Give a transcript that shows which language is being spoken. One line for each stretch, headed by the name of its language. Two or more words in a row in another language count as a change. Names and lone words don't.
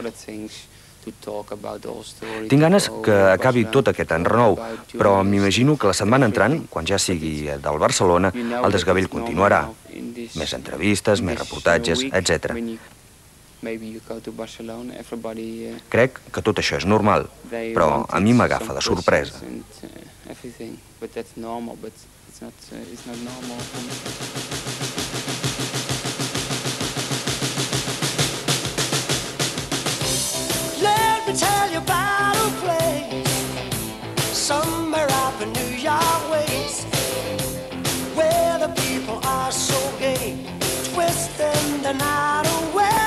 Catalan: Tinc ganes que acabi tot aquest enrenou, però m'imagino que la setmana entrant, quan ja sigui del Barcelona, el desgavell continuarà. Més entrevistes, més reportatges, etc. Crec que tot això és normal, però a mi m'agafa de sorpresa.
English: Let me tell you about a place somewhere up in New York ways, where the people are so gay, twisting the night away.